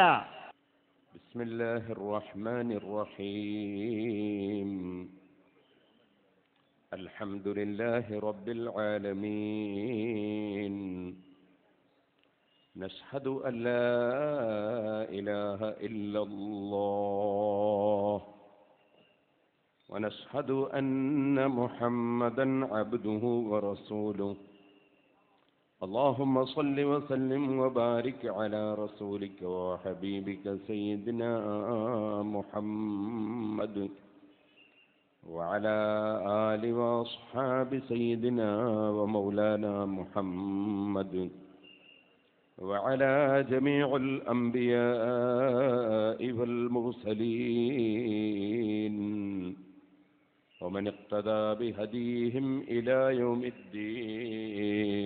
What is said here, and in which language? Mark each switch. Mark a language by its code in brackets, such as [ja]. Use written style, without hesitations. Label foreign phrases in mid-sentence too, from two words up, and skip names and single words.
[ar] بسم الله الرحمن الرحيم. الحمد لله رب العالمين. نشهد أن لا إله إلا الله ونشهد أن محمدًا عبده ورسوله. اللهم صل وسلم وبارك على رسولك وحبيبك سيدنا محمد وعلى آل وأصحاب سيدنا ومولانا محمد وعلى جميع الأنبياء والمرسلين ومن اقتدى بهديهم إلى يوم الدين.